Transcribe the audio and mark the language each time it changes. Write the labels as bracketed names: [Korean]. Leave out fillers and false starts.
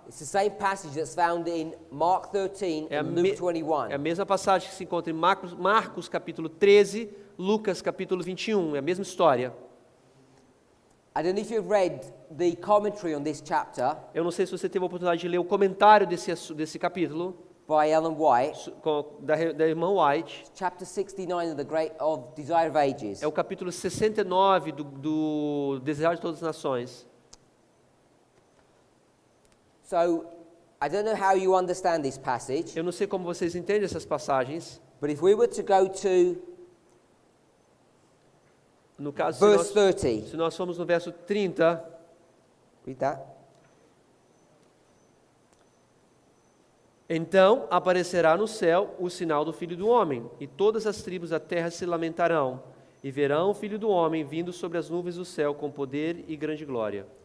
[English] It's the same passage that's found in Mark 13 [Portuguese] É a, [English] and me- Luke 21. [Portuguese] é a mesma passagem que se encontra em Marcos capítulo 13, Lucas capítulo 21, é a mesma história. [English] I don't know if you've read the commentary on this chapter [Portuguese] Eu não sei se você teve a oportunidade de ler o comentário desse capítulo, [English] by Ellen White, [Portuguese] da irmã White. [English] chapter 69 of Desire of Ages. [Portuguese] É o capítulo 69 do Desejo de Todas as Nações. [English] So, I don't know how you understand this passage, [Portuguese] Eu não sei como vocês entendem essas passagens. [English] but if we were to go to [Portuguese] No caso, [English] verse 30, [Portuguese] se nós formos no verso 30, [English] read that. [Portuguese] então aparecerá no céu o sinal do Filho do Homem, e todas as tribos da terra se lamentarão, e verão o Filho do Homem vindo sobre as nuvens do céu com poder e grande glória.